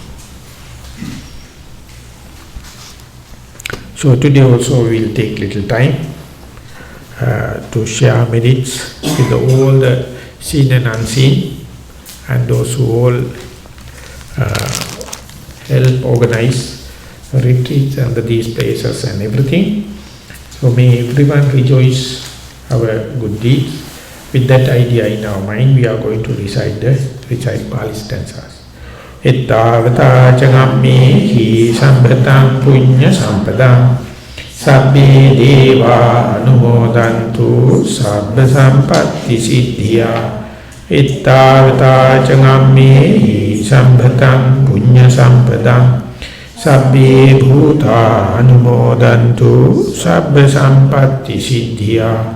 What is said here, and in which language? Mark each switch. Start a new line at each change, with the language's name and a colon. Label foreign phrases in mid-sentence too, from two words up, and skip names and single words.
English: So today also we will take little time to share merits with all the seen and unseen, and those who all help organize retreats under these places and everything. So may everyone rejoice our good deeds. With that idea in our mind, we are going to recite Pali stanzas.
Pali: Ittavata jangammehi sambhatam punya sampadam sabbe deva anumodantu sabba sampatti siddhya. Ittavata jangammehi sambhatam punya sampadam sabbe bhuta anumodantu sabba sampatti siddhya.